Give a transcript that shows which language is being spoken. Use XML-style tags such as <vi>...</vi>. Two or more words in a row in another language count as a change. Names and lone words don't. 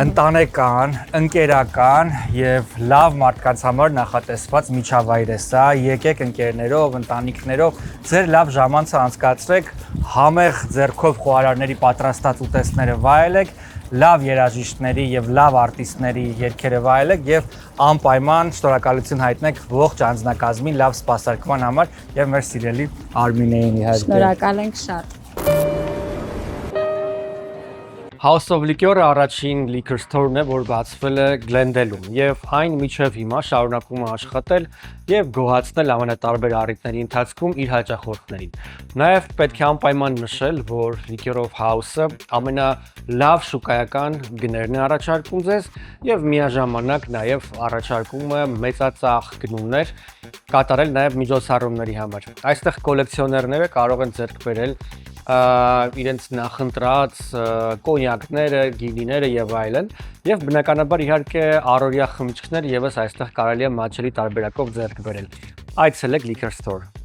<hy>Ընտանեկան, ընկերական եւ լավ մարդկանց համար նախատեսված միջավայր է սա։ Եկեք ընկերներով, ընտանիքներով ձեր լավ ժամանցը անցկացրեք, համեղ ձեռքով խոհարարների պատրաստած ուտեստները վայելեք, լավ երաժիշտների եւ լավ արտիստների երգերը վայելեք եւ անպայման շնորհակալություն հայտնեք ողջ անձնակազմին լավ սպասարկման համար եւ մեր սիրելի Արմինեին իհարկե։ Շնորհակալ ենք շատ։ House of Liquor-ը առաջին</hy> <en>liquor store-</en> <hy>ն է, որ բացվել է Glendale-ում եւ այն միջև հիմա շարունակում է աշխատել եւ գոհացնել ամենատարբեր առիթների ընթացքում իր հաճախորդներին։ Նաեւ պետք է անպայման նշել, որ Liquor of House-ը ամենալավ շուկայական գներն է առաջարկում ձեզ եւ միաժամանակ նաեւ առաջարկում է մեծածախ գնումներ կատարել նաեւ միջոցառումների համար։ Այստեղ կոլեկցիոներները կարող են ձեռք բերել իրենց նախընտրած կոնյակները, գինիները եւ այլն եւ բնականաբար իհարկե առօրյա խմիչքներ եւս այստեղ կարելի է մատչելի տարբերակով ձեռք բերել։ Այցելեք Liquor Store։</hy>